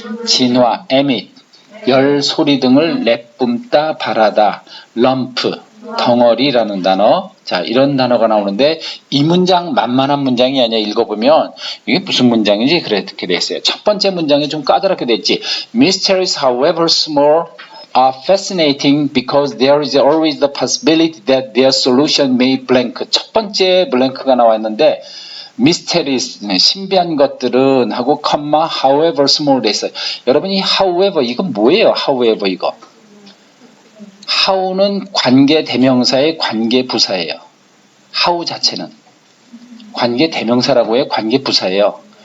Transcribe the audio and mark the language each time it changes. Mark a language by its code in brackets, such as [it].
[ko] 진화, emit. 열, 소리 등을 내뿜다, 발하다. lump. 덩어리라는 단어. 자, 이런 단어가 나오는데 이 문장 만만한 문장이 아니야. 읽어보면 이게 무슨 문장인지 그렇게 돼 있어요. 첫 번째 문장이 좀 까다롭게 됐지. [en] Mysteries, however small, are fascinating because there is always the possibility that their solution may blank. [ko] 첫 번째 블랭크가 나와 있는데 mysteries, 신비한 것들은 하고 컴마 [en] however small [ko] 돼 있어요. 여러분 이 however 이건 뭐예요? however 이거. how는 관계 대명사의 관계 부사예요. how 자체는 관계 대명사라고 해요. 관계 부사예요.